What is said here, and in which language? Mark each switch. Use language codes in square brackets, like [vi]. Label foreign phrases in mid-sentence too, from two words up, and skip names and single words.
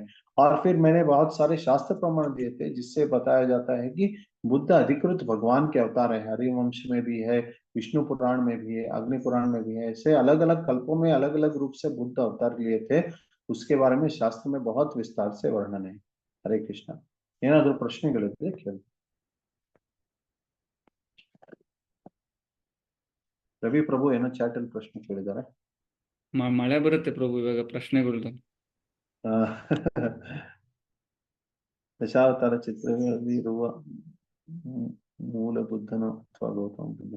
[hi] और फिर मैंने बहुत सारे शास्त्र प्रमाण दिए थे जिससे बताया जाता है कि बुद्ध अधिकृत भगवान के अवतार है। हरिवंश में भी है, विष्णु पुराण में भी है, अग्नि पुराण में भी है। ऐसे अलग अलग कल्पों में अलग अलग रूप से बुद्ध अवतार लिए थे, उसके बारे में शास्त्र में बहुत विस्तार से वर्णन है। हरे कृष्ण। [kn] ಏನಾದ್ರೂ ಪ್ರಶ್ನೆಗಳಿದ್ರೆ ಕೇಳಿ। ರವಿ ಪ್ರಭು ಏನೋ ಚಾಟ್ ಅಲ್ಲಿ ಪ್ರಶ್ನೆ ಕೇಳಿದ್ದಾರೆ। ಮಳೆ ಬರುತ್ತೆ ಪ್ರಭು ಇವಾಗ ಪ್ರಶ್ನೆಗಳು. ದಶಾವತಾರ ಚಿತ್ರಗಳಲ್ಲಿ ಇರುವ ಮೂಲ ಬುದ್ಧನು ಅಥವಾ ಗೌತಮ ಬುದ್ಧನು?